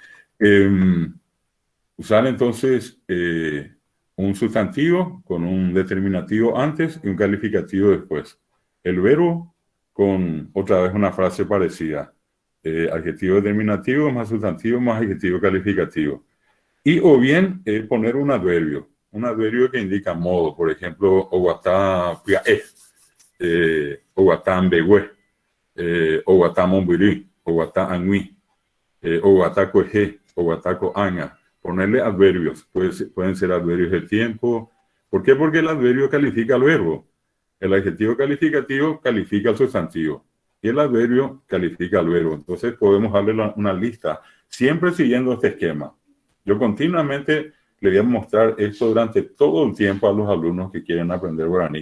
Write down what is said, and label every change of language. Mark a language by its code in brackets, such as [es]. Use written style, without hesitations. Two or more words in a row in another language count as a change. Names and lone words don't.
[es] Usar, entonces, un sustantivo con un determinativo antes y un calificativo después. El verbo con otra vez una frase parecida. Adjetivo determinativo más sustantivo más adjetivo calificativo. Y o bien poner un adverbio que indica modo. Por ejemplo, [gn] oguatá piae, oguatá ambegüe, oguatá mombirí, oguatá angüí, oguatá coeje, oguatá coaña. [es] Ponerle adverbios, pueden ser adverbios de tiempo. ¿Por qué? Porque el adverbio califica al verbo. El adjetivo calificativo califica al sustantivo. Y el adverbio califica al verbo. Entonces podemos darle una lista, siempre siguiendo este esquema. Yo continuamente le voy a mostrar esto durante todo el tiempo a los alumnos que quieren aprender guaraní.